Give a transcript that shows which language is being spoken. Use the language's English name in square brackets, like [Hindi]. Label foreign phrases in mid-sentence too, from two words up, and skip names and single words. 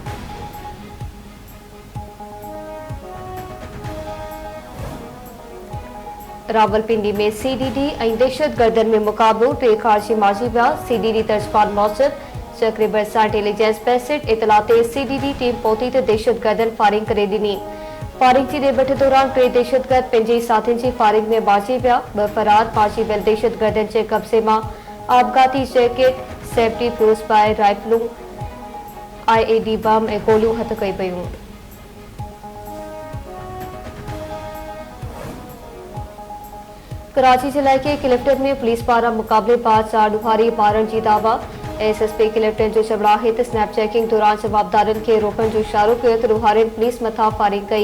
[Sindhi] रावलपिंडी में CDD ऐं दहशतगर्दनि में मुक़ाबिलो 3 ख़ारजी मारिजी विया। CDD तर्जमान मूजिबि चक्रे भरिसां [English] intelligence based [Sindhi] इतला ते CDD टीम पहुती त दहशतगर्दनि फायरिंग करे ॾिनी। फायरिंग जी ॾेबठ दौरान 3 दहशतगर्द पंहिंजे साथियुनि जी फायरिंग में मारिजी विया। 2 फरार मारिजी वियल दहशतगर्दनि जे कब्ज़े मां आपघाती जैकेट, [English] safety fuse [Sindhi] बाए राइफलूं, IED बम ऐं गोलियूं हथ कयूं पियूं। कराची जे इलाइक़े क्लिफ्टन में पुलिस पारां मुक़ाबलेबाज़ 4 ॾुहारी मारण जी दावा। SSP क्लिफ्टन जो चवणु आहे त [English] snap checking [Sindhi] दौरान जवाबदारनि खे रोकण जो इशारो कयो त ॾुहारियुनि पुलिस मथां फायरिंग कई।